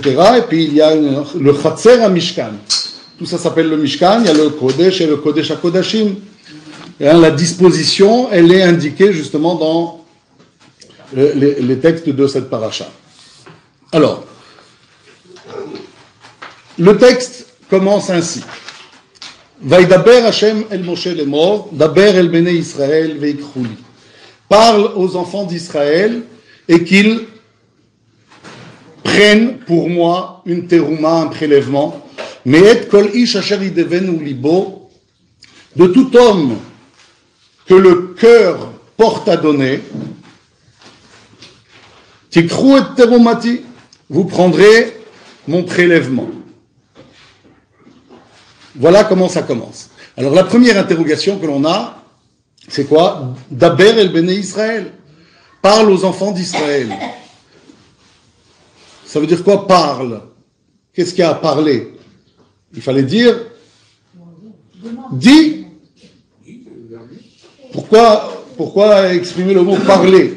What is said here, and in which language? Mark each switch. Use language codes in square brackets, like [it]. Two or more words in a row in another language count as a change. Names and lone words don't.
[fr] Et puis il y a le Chatzer à Mishkan. Tout ça s'appelle le Mishkan, il y a le Kodesh et le [he] קודש הקודשים. [fr] Et la disposition, elle est indiquée justement dans les textes de cette paracha. Alors, le texte commence ainsi. [he] וידבר השם אל משה לאמר, דבר אל בני ישראל ויקחו לי. [fr] Parle aux enfants d'Israël et qu'ils prennent pour moi une terouma, un prélèvement. [he] מאת כל איש אשר ידבנו לבו, [fr] de tout homme que le cœur porte à donner. [he] תקחו את תרומתי, [fr] vous prendrez mon prélèvement. Voilà comment ça commence. Alors la première interrogation que l'on a, c'est quoi? [he] דבר אל בני ישראל. [fr] Parle aux enfants d'Israël. Ça veut dire quoi, parle? Qu'est-ce qu'il y a à parler? Il fallait dire, dis. Pourquoi exprimer le mot parler?